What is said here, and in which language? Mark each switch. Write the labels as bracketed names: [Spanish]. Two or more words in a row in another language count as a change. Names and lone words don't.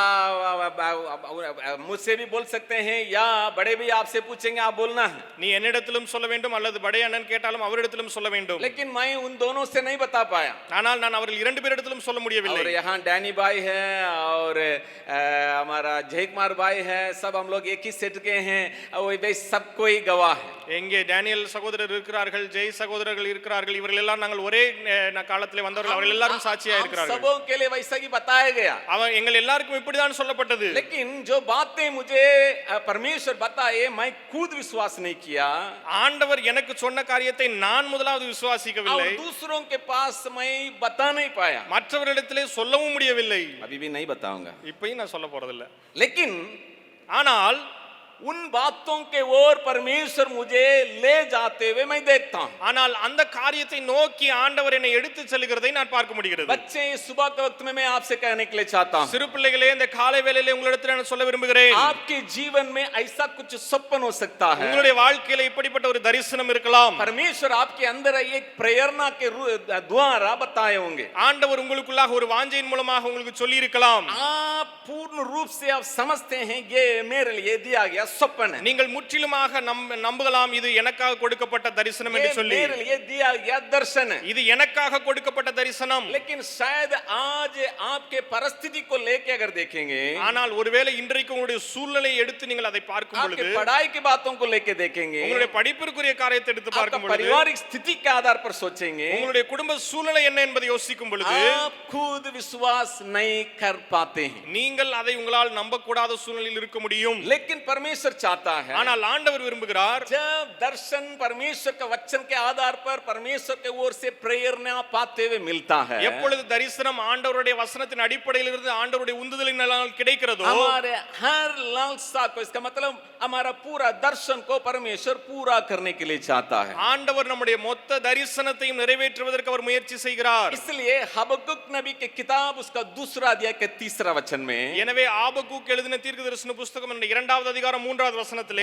[Hindi] मुझसे भी बोल सकते हैं या बड़े भी आपसे पूछेंगे, आप बोलना है। [Tamil] நீ என்னிடத்திலும் சொல்ல வேண்டும் அல்லது படை அண்ணன் கேட்டாலும் அவரிடத்திலும் சொல்ல வேண்டும். [Hindi] लेकिन मैं उन दोनों से नहीं बता पाया। [Tamil] ஆனால் நான் அவர்கள் 2 பேரிடத்திலும் சொல்ல முடியவில்லை. [Hindi] और यहाँ डैनी भाई है और हमारा जय कुमार भाई है, सब हम लोग एक ही सेट के हैं, वे सब कोई गवाह है। [Tamil] எங்கே டேனியல் சகோதரர் இருக்கிறார்கள், ஜெய் சகோதரர்கள் இருக்கிறார்கள், இவர்கள் எல்லாம் நாங்கள் ஒரே காலத்திலே வந்தவர்கள், அவர்கள் எல்லாரும் சாட்சியா இருக்கிறார்கள். [Hindi] सबों के लिए वैसा ही बताया गया। [Tamil] அவன் எங்கள் எல்லாருக்கும் இப்படிதான் சொல்லப்பட்டது. [Hindi] लेकिन जो बातें मुझे परमेश्वर बताए मैं खुद विश्वास नहीं किया। [Tamil] ஆண்டவர் எனக்கு சொன்ன காரியத்தை நான் முதலாவது விசுவாசிக்கவில்லை. [Hindi] और दूसरों के पास मैं बता नहीं पाया। [Tamil] மற்றவர்களிடத்திலே சொல்லவும் முடியவில்லை. [Hindi] अभी भी नहीं बताऊंगा, [Tamil] இப்பயும் நான் சொல்ல போறதில்லை. [Hindi] लेकिन [Tamil] ஆனால் [Hindi] उन बातों के ओर परमेश्वर मुझे ले जाते हुए मैं देखता हूं। [Tamil] ஆனால் அந்த காரியத்தை நோக்கி ஆண்டவர் என்னை எடுத்து செல்கிறதை நான் பார்க்க முடிகிறது. [Hindi] बच्चे सुबह के वक्त में मैं आपसे कहने के लिए चाहता हूं, [Tamil] சிறு பிள்ளைகளே இந்த காலை வேளையிலே உங்களிடத்தில் நான் சொல்ல விரும்புகிறேன். [Hindi] आपके जीवन में ऐसा कुछ सपन हो सकता है, [Tamil] உங்களுடைய வாழ்க்கையில இப்படிப்பட்ட ஒரு தரிசனம் இருக்கலாம். [Hindi] परमेश्वर आपके अंदर एक प्रेरणा के द्वारा बताए होंगे। [Tamil] ஆண்டவர் உங்களுக்குள்ளாக ஒரு வாஞ்சையின் மூலமாக உங்களுக்கு சொல்லி இருக்கலாம். [Hindi] आप पूर्ण रूप से आप समझते हैं ये मेरे लिए दिया गया सपन है, [Tamil] நீங்கள் முற்றிலுமாக நம்பலாம் இது எனக்காக கொடுக்கப்பட்ட தரிசனம் என்று சொல்லி. [Hindi] मेरे लिए दिया गया दर्शन है, [Tamil] இது எனக்காக கொடுக்கப்பட்ட தரிசனம். [Hindi] लेकिन शायद आज आपके परिस्थिति को लेके अगर देखेंगे, [Tamil] ஆனால் ஒருவேளை இன்றைக்கு உங்களுடைய சூழ்நிலையை எடுத்து நீங்கள் அதை பார்க்கும் பொழுது, [Hindi] आपके पढ़ाई की बातों को लेके देखेंगे, [Tamil] உங்களுடைய படிப்பிற்குரிய காரியத்தை எடுத்து பார்க்கும் பொழுது, [Hindi] पारिवारिक स्थिति के आधार पर सोचेंगे, [Tamil] உங்களுடைய குடும்ப சூழ்நிலை என்ன என்பதை யோசிக்கும் பொழுது, [Hindi] आप खुद विश्वास नहीं कर पाते हैं। [Tamil] நீங்கள் அதை உங்களால் நம்பக்கூடாத சூழ்நிலையில் இருக்க முடியும். [Hindi] लेकिन परमेश्वर चाहता है, [Tamil] ஆனால் ஆண்டவர் விரும்புகிறார், [Hindi] जब दर्शन परमेश्वर के वचन के आधार पर परमेश्वर के ओर से प्रेरणा पाते हुए मिलता है, [Tamil] எப்பொழுது தரிசனம் ஆண்டவருடைய வசனத்தின் அடிப்படையில் இருந்து ஆண்டவருடைய உந்துதலினால் கிடைக்கிறதோ, [Hindi] हमारे हर लालसा को, इसका मतलब हमारा पूरा दर्शन को परमेश्वर पूरा करने के लिए चाहता है। [Tamil] ஆண்டவர் நம்முடைய மொத்த தரிசனத்தையும் நிறைவேற்றுவதற்கு அவர் முயற்சி செய்கிறார். [Hindi] इसलिए हबक्कुक नबी की किताब उसका दूसरा अध्याय के तीसरा वचन में, [Tamil] எனவே ஆபக்கூக் எழுதின தீர்க்கதரிசன புத்தகம் 2வது அதிகாரம் 3வது வசனத்திலே